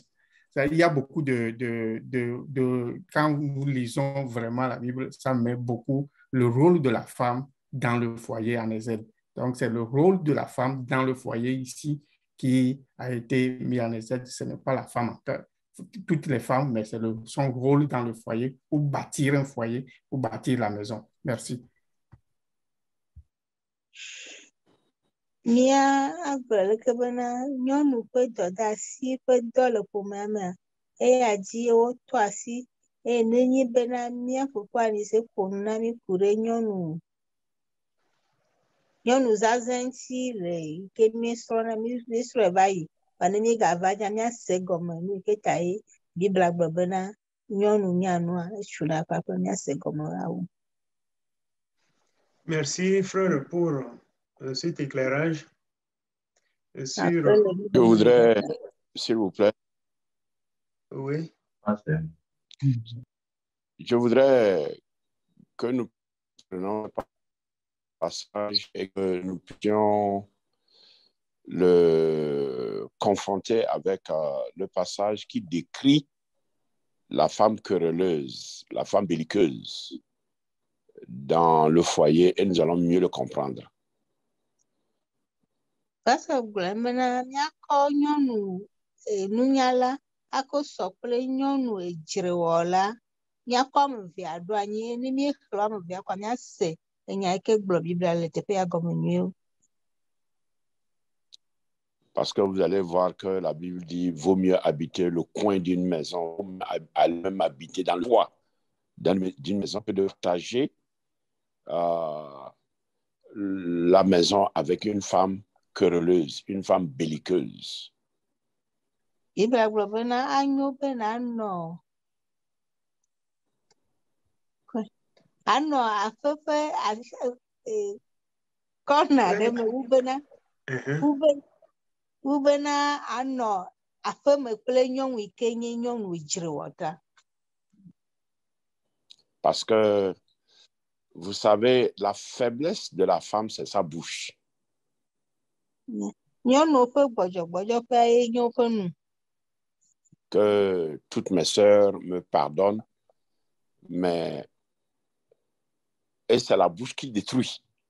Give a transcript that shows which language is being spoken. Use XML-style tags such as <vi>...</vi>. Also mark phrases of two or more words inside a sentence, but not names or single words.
<fr>Il y a beaucoup quand nous lisons vraiment la Bible, ça met beaucoup le rôle de la femme dans le foyer en exergue. Donc, c'est le rôle de la femme dans le foyer ici qui a été mis en exergue. Ce n'est pas la femme encore. Toutes les femmes, mais c'est son rôle dans le foyer pour bâtir un foyer, pour bâtir la maison. Merci.</fr> <ee>Mia agblɔ leke bena nyɔnu ƒe dɔdeasi ƒe dɔ le ƒomea mea, eya dzi wotɔ asi eye nenye bena mía fofoa Anise ƒo nu na mí ku ɖe nyɔnu zazã ŋuti le ke míesrɔ̃na míesrɔ̃e va yi va ne míegava nya míase gɔme nu ke ta ye Bibla gblɔ bena nyɔnu nyanua etuna eƒe aƒe míase gɔme awu.</ee> <fr>Merci, frère, pour cet éclairage. Sur... Je voudrais, s'il vous plaît. Oui. Je voudrais que nous prenions le passage et que nous puissions le confronter avec le passage qui décrit la femme querelleuse, la femme belliqueuse dans le foyer, et nous allons mieux le comprendre. Parce que</fr> <ee>gblẽmena míakɔ nyɔnu nunyala akɔ sɔ kple nyɔnu edzrewɔla míakɔ ame evea ɖo anyi ne míexlẽ ame evea kɔa míase enya yi ke gblɔ Biblia le teƒea gɔme nyuie.</ee> <fr>Parce que vous allez voir que la Bible dit vaut mieux habiter le coin d'une maison, même habiter dans le toit d'une maison que de partager la maison avec une femme querelleuse, une femme belliqueuse.</fr> <ee>Biblia gblɔ bena anyo bena anɔ aƒe ƒe kɔna ɖe me wu bena anɔ aƒe me kple nyɔnu yi ke nye nyɔnu dzrewɔta.</ee> <fr>Parce que vous savez, la faiblesse de la femme, c'est sa bouche. Que toutes mes sœurs me pardonnent, mais et c'est la bouche qui détruit.</fr>